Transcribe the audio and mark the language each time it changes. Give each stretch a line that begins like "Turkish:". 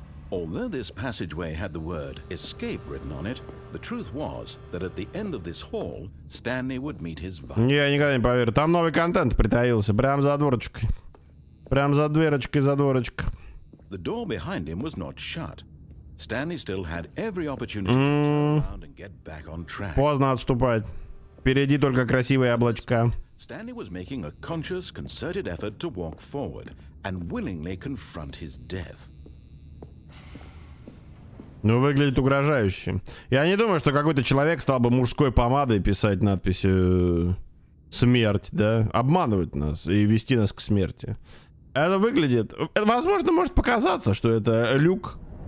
English: Although this passageway had the word escape written on it, the truth was that at the end of this hall, Stanley would meet his wife.
Russian: Я никогда не поверю. Там новый контент притаился. Прям за дворочкой. Прям за дверочкой, за дворочкой.
English: The door behind him was not shut. Stanley still had every opportunity to turn around and get back on track.
Russian: Поздно отступать. Впереди только красивые облачка.
English: Stanley was making a conscious, concerted effort to walk forward and willingly confront his death.
Russian: Ну, выглядит угрожающе. Я не думаю, что какой-то человек стал бы мужской помадой писать надписи «Смерть», да? Обманывать нас и вести нас к смерти. Это выглядит... Возможно, может показаться, что это люк.